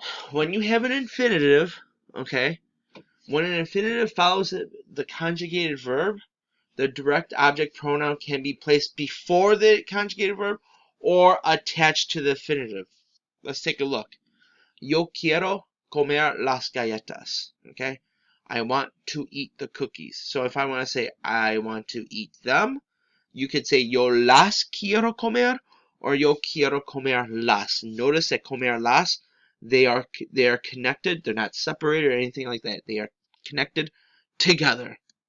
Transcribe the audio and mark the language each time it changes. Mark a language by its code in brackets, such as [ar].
[en] When you have an infinitive, okay, when an infinitive follows the conjugated verb, the direct object pronoun can be placed before the conjugated verb or attached to the infinitive. Let's take a look. [es] Yo quiero comer las galletas. [en] Okay? I want to eat the cookies. So if I want to say I want to eat them, you could say [es] yo las quiero comer [en] or [es] yo quiero comer las. [en] Notice that comer las, they are connected. They're not separated or anything like that. They are connected together.